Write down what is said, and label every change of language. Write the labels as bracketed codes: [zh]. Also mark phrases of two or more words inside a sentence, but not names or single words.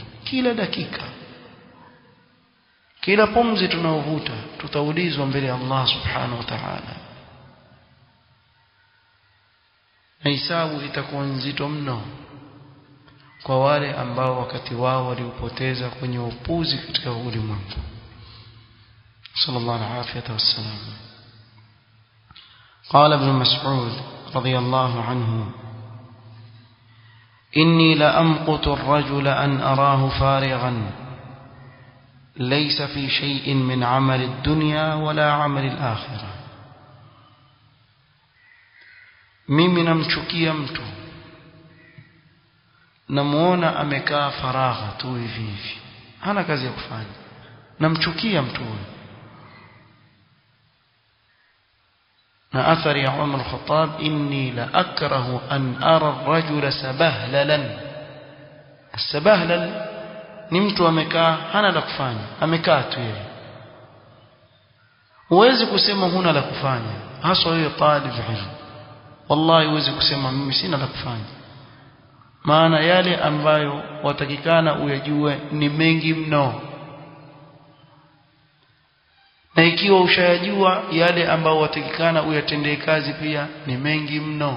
[sw] Kila dakika, kila pumzi tunaovuta tutaulizwa mbele ya Allah [ar] سبحانه وتعالى, [sw] na hisabu itakuwa nzito mno kwa wale ambao wakati wao waliupoteza kwenye upuzi katika ulimwengu. [ar] صلى الله عليه وسلم. قال ابن مسعود رضي الله عنه إني لأمقت الرجل أن أراه فارغا ليس في شيء من عمل الدنيا ولا عمل الآخرة. [sw] mimi namchukia mtu, namuona amekaa faragha tu hivi hivi, hana kazi ya kufanya, namchukia mtu huyo. na athari ya Umar Khattab, [ar] إني لأكره أن أرى الرجل سبهللا [sw] As-sabahlal ni mtu amekaa hana la kufanya, amekaa tu yeye. Huwezi kusema huna la kufanya, hasa wewe [ar] طالب علم. [sw] Wallahi huwezi kusema mimi sina la kufanya, maana yale ambayo watakikana uyajue ni mengi mno, na ikiwa ushayajua yale ambayo watakikana uyatendee kazi pia ni mengi mno.